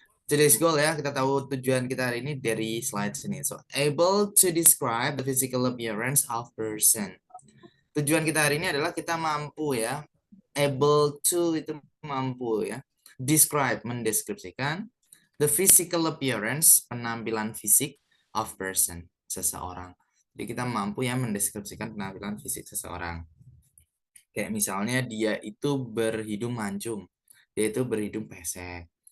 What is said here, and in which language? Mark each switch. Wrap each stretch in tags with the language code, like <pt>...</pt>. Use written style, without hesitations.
<en>Today's goal</en> <id>ya, kita tahu tujuan kita hari ini dari slide sini.</id> <en>So, able to describe the physical appearance of person.</en> <id>Tujuan kita hari ini adalah kita mampu ya.</id> <en>Able to</en> <id>itu mampu ya. Describe, mendeskripsikan.</id> <en>The physical appearance,</en> <id>penampilan fisik</id> <en>of person, seseorang.</en> <id>Jadi kita mampu ya mendeskripsikan penampilan fisik seseorang. Kayak misalnya dia itu berhidung mancung, dia itu berhidung pesek.</id>